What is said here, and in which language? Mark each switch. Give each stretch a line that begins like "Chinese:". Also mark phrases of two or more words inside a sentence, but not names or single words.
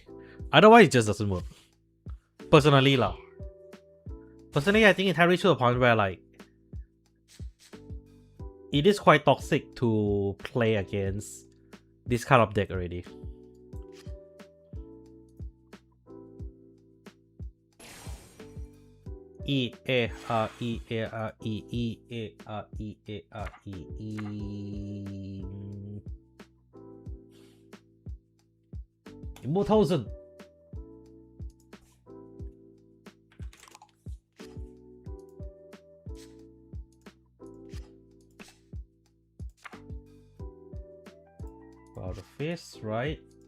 English: Otherwise, it just doesn't work. Personally, I think it has reached to a point where like it is quite toxic to play against this kind of deck already. E A R E A R E E A R E A R E E. Immortalzen. Wow, the face, right?